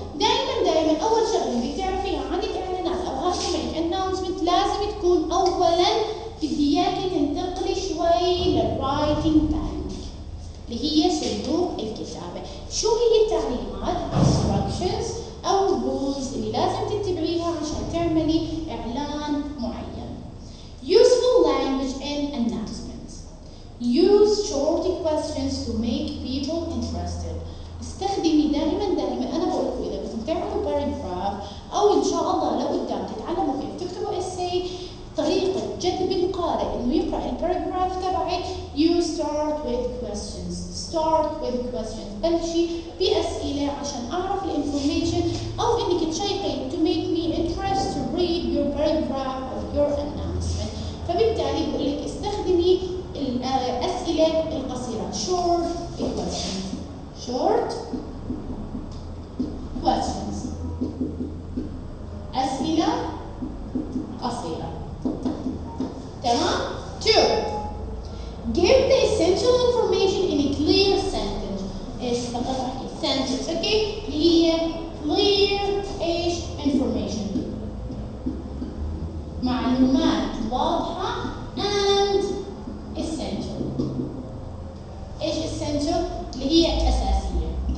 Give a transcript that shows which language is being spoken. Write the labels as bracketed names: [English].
[Arabic] دائما أول شغلة بدك تعرفيها عن الإعلانات أو هذا announcement لازم تكون أولاً بدي إياكي تنتقلي شوي للwriting pad اللي هي صندوق الكتابة. شو هي التعليمات؟ instructions أو rules اللي لازم تتبعيها عشان تعملي إعلان معين. [English] Useful language in announcements. Use short questions to make people interested. [Arabic] استخدمي دائما أنا بقول لكم إذا بدكم تعملوا paragraph أو إن شاء الله لقدام تتعلموا كيف تكتبوا essay، طريقة جذب القارئ إنه يقرأ الباراجراف تبعك [English] you start with questions. start with questions. [Arabic] بلشي بأسئلة عشان أعرف الانفورميشن أو إنك تشيقي [English] to make me interested to read your paragraph or your announcement. [Arabic] فبالتالي بقول لك استخدمي الأسئلة القصيرة [English] short questions. short questions. [Arabic] أسئلة قصيرة. تمام؟ 2. [English] Give the essential information in a clear sentence. [Arabic] إيش فقط أحكي sentence، أوكي؟ اللي هي clear إيش information. معلومات واضحة [English] and essential. [Arabic] إيش essential؟ اللي هي أساسية.